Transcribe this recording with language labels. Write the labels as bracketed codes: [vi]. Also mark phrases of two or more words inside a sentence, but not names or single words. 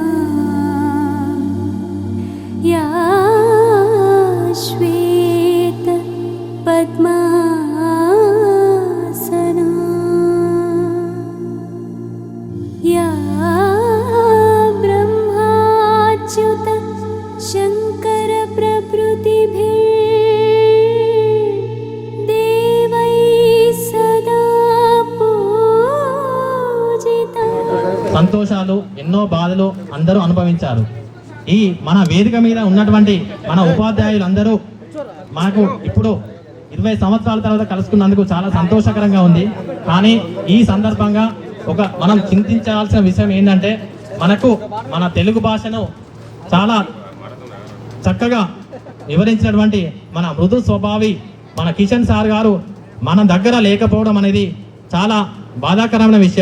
[sa] या श्वेत पद्मासना या ब्रह्माच्युत शङ्कर प्रभृतिभिर्देवैः सदा पूजिता। [te] సంతోషాలు ఎన్నో బాధలు అందరూ అనుభవించారు. ఈ మన వేదిక మీద ఉన్నటువంటి మన ఉపాధ్యాయులు అందరూ మనకు ఇప్పుడు 20 సంవత్సరాల తర్వాత కలుసుకున్నందుకు చాలా సంతోషకరంగా ఉంది. కానీ ఈ సందర్భంగా మనం చింతించాల్సిన విషయం ఏంటంటే మనకు మన తెలుగు భాషను చాలా చక్కగా వివరించినటువంటి మన మృదు స్వభావి మన కిషన్ సార్ గారు మన దగ్గర లేకపోవడం అనేది చాలా బాధాకరమైన విషయం.